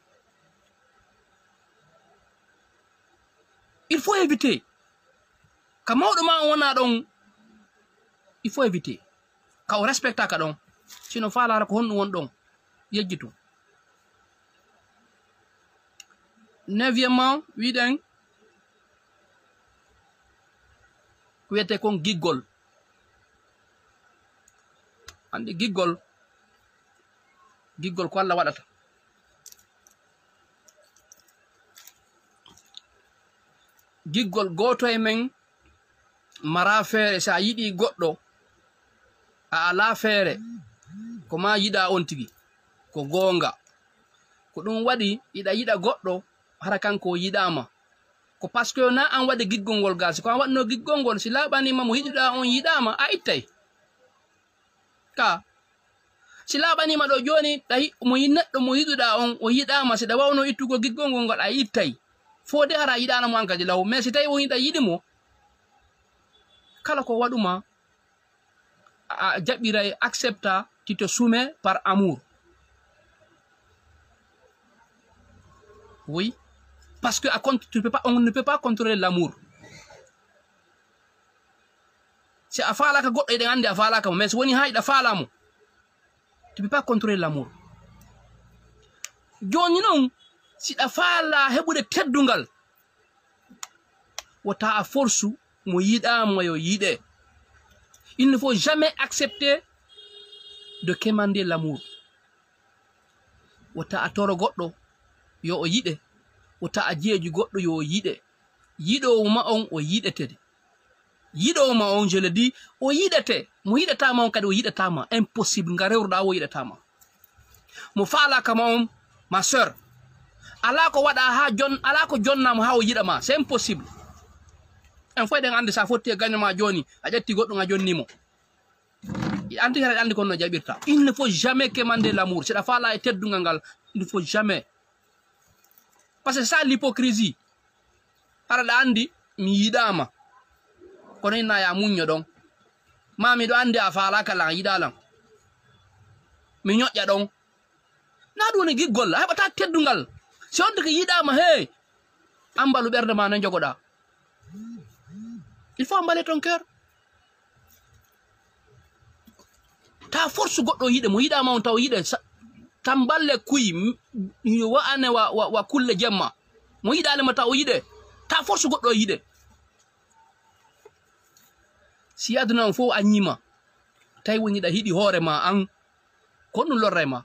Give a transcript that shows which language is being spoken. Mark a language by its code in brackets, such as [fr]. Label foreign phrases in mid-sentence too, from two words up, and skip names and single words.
[fr] Il faut éviter [ff] ka mawdo ma wona don, [fr] il faut éviter [ff] ka o respecta ka don sino faala ko honno won don yejjitu. Neuvièmement, widen wiyete kon giggol. Andi giggol ko Allah waɗata. Giggol goto e men mara feere sa yiɗi goɗɗo a ala feere ko ma yiɗa on tigi ko gonga ko ɗum waɗi iɗa yiɗa goɗɗo hara kanko yiɗama ko [fr] parce que [ff] na an waɗi giggol ngol gal si ko an waɗno giggol ngol si laɓanima mo yiɗuɗa on yiɗama a ittay ka si laɓanima ɗo joni mo neɗɗo mo yiɗuɗa on o yiɗama si ɗa wawno ittugo giggol ngol ngol a ittay fo de hara yiɗana mo an kadi law. Mais si tawi o yiɗa yiɗimo kala ko waɗuma a jaɓɓiray accepta, [fr] tu te soumets par amour. Oui, parce que on ne peut pas contrôler l'amour. [ff] Si a falaka goɗɗo eɗen andi a falaka mo, mais so woni ha yiɗa falamo, [fr] tu peux pas contrôler l'amour. [ff] Joni non si ɗa faala heɓude teddungal wota a force mo yiɗama yo yiɗe. [fr] Il ne faut jamais accepter de quémander l'amour. [ff] Wota a toro goɗɗo yo o yiɗe, wota a jeeju goɗɗo yo o yiɗe. Yiɗowo ma on o yiɗetede. Yiɗowo ma on [fr] je le dis [ff] o yiɗete. Mo yiɗetama on kadi o yiɗetama. Impossible nga rewruɗa o yiɗetama. Mo faalaka ma on [fr] ma sœur [ff] ala ko waɗa ha ala ko jonnama ha o yiɗama, [fr] c'est impossible. [ff] En foy ɗen andi sa fotti e gagnoma joni a ƴetti goɗɗo a jonnimo anti hara andi kono no jaɓirta. [fr] Il ne faut jamais quémander l'amour. C'est la [ff] faala e teddungal ngal, [fr] il ne faut jamais, parce que ça l'hypocrisie. [ff] Hara ɗa andi mi yiɗama kono inna ya muñño ɗon ma miɗo andi a faalaka lan a yiɗalan mi ñoƴƴa ɗon na ɗum woni giggol. A heɓata teddungal. Si on ko yiɗama hey ambalu ɓerde ma no jogoɗa. [fr] Il faut emballer ton cœur. [ff] Ta force goɗɗo yiɗe mo yiɗama on taw yiɗe tan balle kuy wa'ane wa kulle jemma mo yiɗanema taw o yiɗe ta force goɗɗo yiɗe. Si aduna on fof a ñima tawi woni ɗa hiɗi hoore ma an ko ɗum lorre ma.